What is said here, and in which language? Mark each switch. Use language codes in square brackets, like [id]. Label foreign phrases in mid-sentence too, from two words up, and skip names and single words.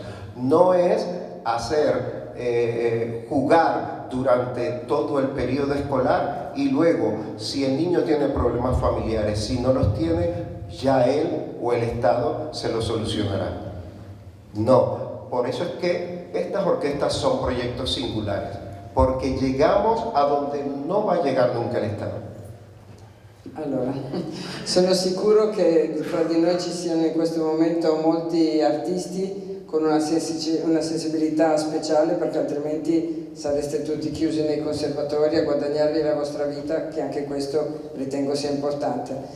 [es] No es hacer jugar durante todo el periodo escolar y luego, si el niño tiene problemas familiares, si no los tiene, ya él o el Estado se los solucionará. No, por eso es que estas orquestas son proyectos singulares, porque llegamos a donde no va a llegar nunca el Estado. [it] Allora, sono sicuro che fra di noi ci siano in questo momento molti artisti con una sensibilità speciale, perché altrimenti sareste tutti chiusi nei conservatori a guadagnarvi la vostra vita, che anche questo ritengo sia importante.